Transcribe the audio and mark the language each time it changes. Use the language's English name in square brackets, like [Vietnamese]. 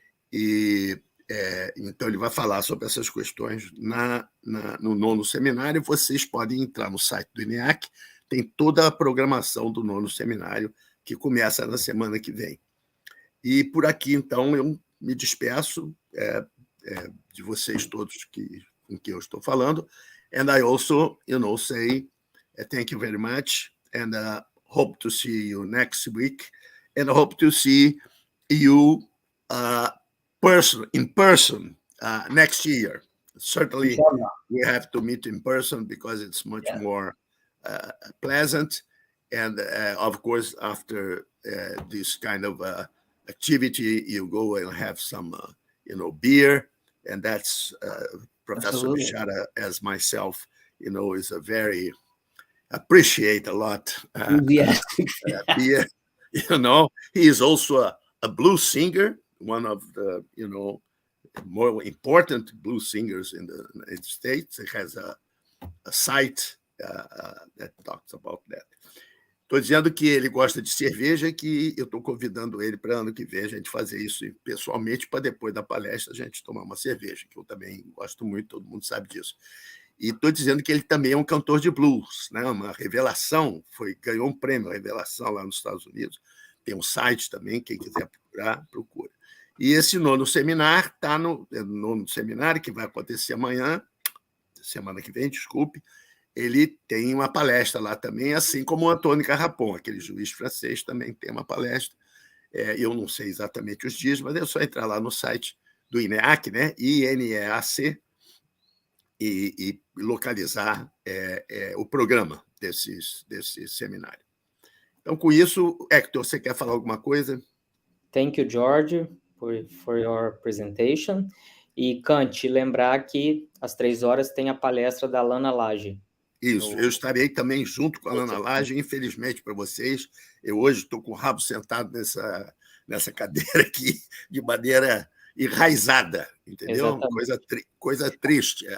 [Portuguese] E então ele vai falar sobre essas questões no 9º seminário. Vocês podem entrar no site do INEAC, tem toda a programação do 9º seminário, que começa na semana que vem. E por aqui, então, eu me despeço de vocês todos com quem eu estou falando. [English] And I also, say thank you very much, and hope to see you next week, and hope to see you in person next year. Certainly, we have to meet in person because it's much more pleasant. And of course, after this kind of activity, you go and have some, beer, and that's Professor Bisharat, as myself, is a very appreciate a lot beer. He is also a blues singer, one of the more important blues singers in the United States. He has a site that talks about that. [Portuguese] Estou dizendo que ele gosta de cerveja e que eu estou convidando ele para ano que vem a gente fazer isso pessoalmente, para depois da palestra a gente tomar uma cerveja, que eu também gosto muito, todo mundo sabe disso. E estou dizendo que ele também é um cantor de blues, né? Uma revelação, ganhou um prêmio, revelação lá nos Estados Unidos. Tem um site também, quem quiser procurar, procura. E esse 9º seminário está no 9º seminário, que vai acontecer semana que vem, desculpe. Ele tem uma palestra lá também, assim como o Antônio Carrapon, aquele juiz francês, também tem uma palestra. Eu não sei exatamente os dias, mas é só entrar lá no site do INEAC, né? INEAC, e localizar o programa desse seminário. Então, com isso, Hector, você quer falar alguma coisa? [English] Thank you, George, for your presentation. [Portuguese] E, Kant, lembrar que às 3h tem a palestra da Lana Lage. Isso, eu estarei também junto com a Lana Lage, infelizmente para vocês. Eu hoje estou com o rabo sentado nessa cadeira aqui, de maneira enraizada, entendeu? Coisa triste.